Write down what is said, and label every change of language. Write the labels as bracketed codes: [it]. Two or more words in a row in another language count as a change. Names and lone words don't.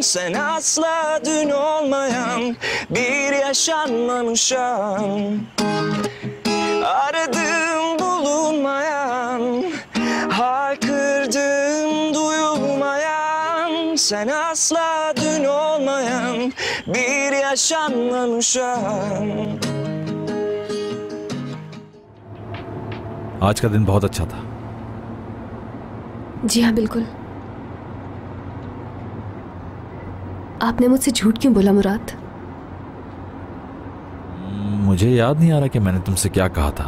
[tr] Sen asla dün olmayan bir yaşanmamış an. Aradım bulunmayan, haykırdım duyulmayan. Sen asla dün olmayan bir yaşanmamış an. [hi] आज का दिन बहुत अच्छा था। जी हाँ बिल्कुल। आपने मुझसे झूठ क्यों बोला मुराद? मुझे याद नहीं आ रहा कि मैंने तुमसे क्या कहा था।